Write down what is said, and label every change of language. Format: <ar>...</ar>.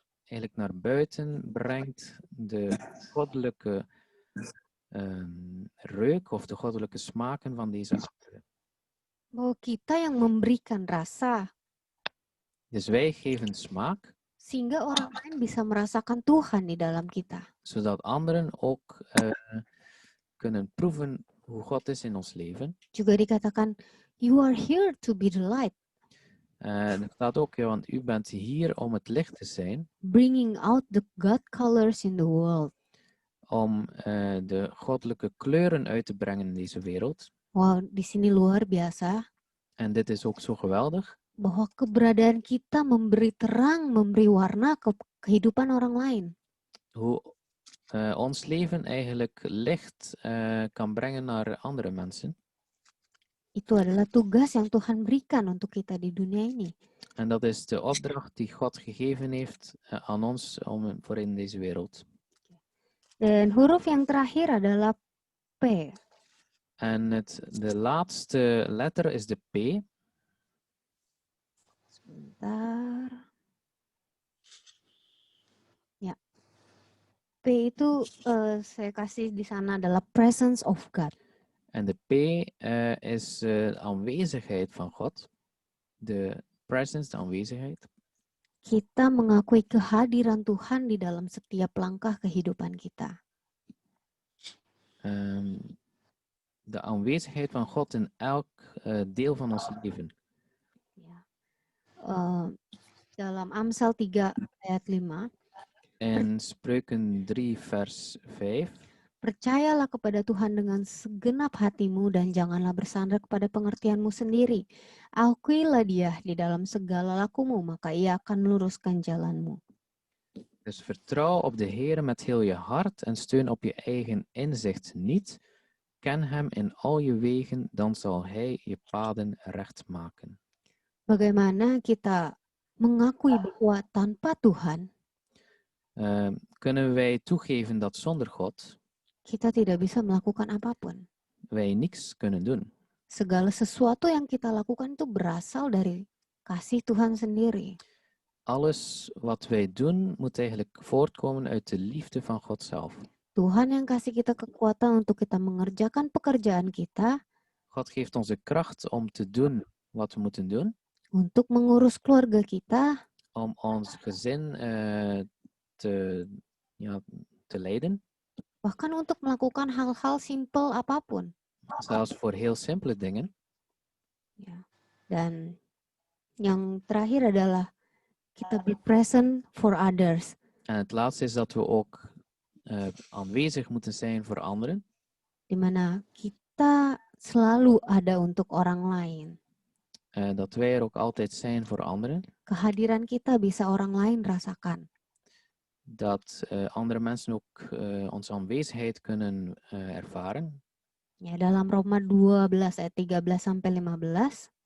<nl>eigenlijk naar buiten brengt de goddelijke reuk of de goddelijke smaken van deze aarde.</nl> <id>Bahwa kita yang memberikan rasa</id> <nl>Dus wij geven smaak,</nl> <id>sehingga orang lain bisa merasakan Tuhan di dalam kita.</id> <nl>zodat anderen ook kunnen proeven hoe God is in ons leven.</nl> <id>Juga dikatakan,</id> <en>you are here to be the light,</en> <nl>Er staat ook, ja, want u bent hier om het licht te zijn,</nl> <en>bringing out the God colors in the world.</en> <nl>om de goddelijke kleuren uit te brengen in deze wereld.</nl> <id>Wow, di sini luar biasa</id> <nl>En dit is ook zo geweldig,</nl> <id>bahwa keberadaan kita memberi terang, memberi warna ke kehidupan orang lain.</id> <nl>hoe ons leven eigenlijk licht kan brengen naar andere mensen.</nl> <id>Itu adalah tugas yang Tuhan berikan untuk kita di dunia ini.</id> <nl>En dat is de opdracht die God gegeven heeft aan ons voor in deze wereld.</nl> <id>Dan huruf yang terakhir adalah P.</id> <nl>En de laatste letter is de P.</nl> <id>Sebentar. Ya. P itu saya kasih di sana adalah</id> <en>presence of God.</en> <nl>En de P is aanwezigheid van God. De presence, de aanwezigheid.</nl> <id>Kita mengakui kehadiran Tuhan di dalam setiap langkah kehidupan kita.</id> <nl>De aanwezigheid van God in elk deel van ons leven.</nl> <id>Ya. Dalam Amsal 3 ayat 5,</id> <nl>In Spreuken 3 vers 5.</nl> <id>percayalah kepada Tuhan dengan segenap hatimu dan janganlah bersandar kepada pengertianmu sendiri. Akuilah Dia di dalam segala lakumu, maka Ia akan meluruskan jalanmu.</id> <nl>Dus vertrouw op de Heer met heel je hart en steun op je eigen inzicht niet. Ken hem in al je wegen, dan zal hij je paden recht maken.</nl> <id>Bagaimana kita mengakui bahwa tanpa Tuhan</id> <nl>Kunnen wij toegeven dat zonder God</nl> <id>kita tidak bisa melakukan apapun.</id> <nl>wij niks kunnen doen?</nl> <id>Segala sesuatu yang kita lakukan itu berasal dari kasih Tuhan sendiri.</id> <nl>Alles wat wij doen moet eigenlijk voortkomen uit de liefde van God zelf.</nl> <id>Tuhan yang kasih kita kekuatan untuk kita mengerjakan pekerjaan kita,</id> <nl>God geeft ons de kracht om te doen wat we moeten doen,</nl> <id>untuk mengurus keluarga kita,</id> <nl>om ons gezin te leiden,</nl> <id>bahkan untuk melakukan hal-hal simpel apapun.</id> <nl>zelfs voor heel simpele dingen.</nl> <id>Ya. Dan yang terakhir adalah kita</id> <en>be present for others.</en> <nl>En het laatste is dat we ook aanwezig moeten zijn voor anderen,</nl> <id>Di mana kita selalu ada untuk orang lain.</id> <nl>dat wij er ook altijd zijn voor anderen,</nl> <id>Kehadiran kita bisa orang lain rasakan.</id> <nl>dat andere mensen ook onze aanwezigheid kunnen ervaren.</nl> <id>Ya, dalam Roma 12 ayat 13 sampai 15,</id>